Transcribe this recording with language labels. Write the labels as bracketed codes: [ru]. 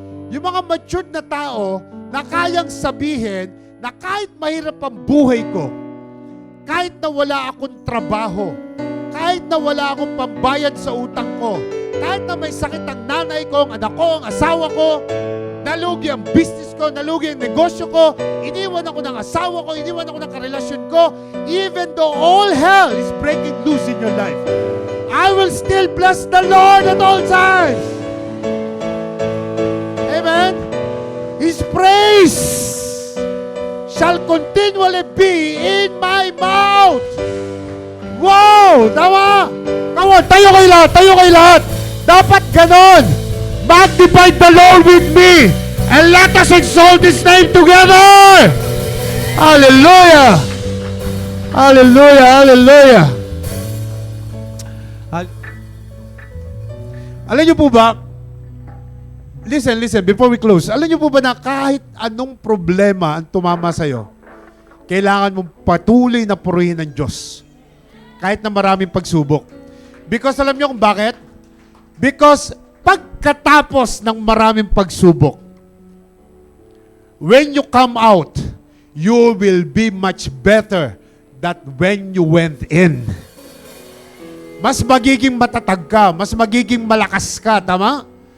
[tl] Yung mga matured na tao na kayang sabihin na kahit mahirap ang buhay ko, kahit na wala akong trabaho, kahit na wala akong pambayad sa utang ko, kahit na may sakit ang nanay ko, ang anak ko, ang asawa ko, nalugi ang business ko, nalugi ang negosyo ko, iniwan ako ng asawa ko, iniwan ako ng karelasyon ko, [en] even though all hell is breaking loose in your life, I will still bless the Lord at all times. Amen? His praise shall continually be in my mouth. [tl] Wow! Tama! [en] Come on, [tl] tayo kayo lahat, tayo kayo lahat. Dapat ganon. [en] Magnify the Lord with me and let us exalt His name together. Hallelujah! Hallelujah! Hallelujah! [tl] Alam niyo po ba, [en] listen, before we close, [tl] alam niyo po ba na kahit anong problema ang tumama sa'yo, kailangan mong patuloy na purihin ng Diyos. Kahit na maraming pagsubok. Because alam niyo kung bakit? [en] Because [tl] pagkatapos ng maraming pagsubok, [en] when you come out, you will be much better than when you went in. [tl] Mas magiging matatag ka, mas magiging malakas ka, tama?